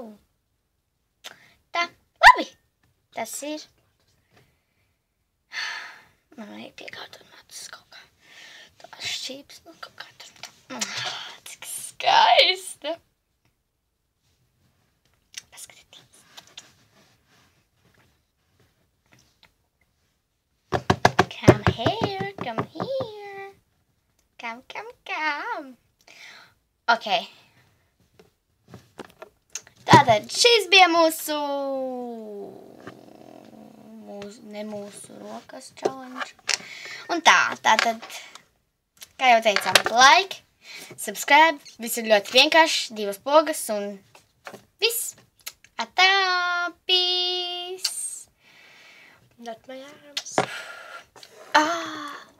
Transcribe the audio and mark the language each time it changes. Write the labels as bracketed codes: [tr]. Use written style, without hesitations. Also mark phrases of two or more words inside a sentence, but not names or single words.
[lv] Tā, labi. Tas ir. Man vajag piekārtot matus kaut kā. Tā šķīps, kaut kā tur. Cik skaista. Paskatieties. [en] Come here. Come. Ok. [lv] Tātad šis bija mūsu rokas challenge. Un tātad, kā jau teicām, [en] like, subscribe, [lv] viss ir ļoti vienkārši, 2 pogas un viss. Atā, peace. [en] Not my arms. Ah.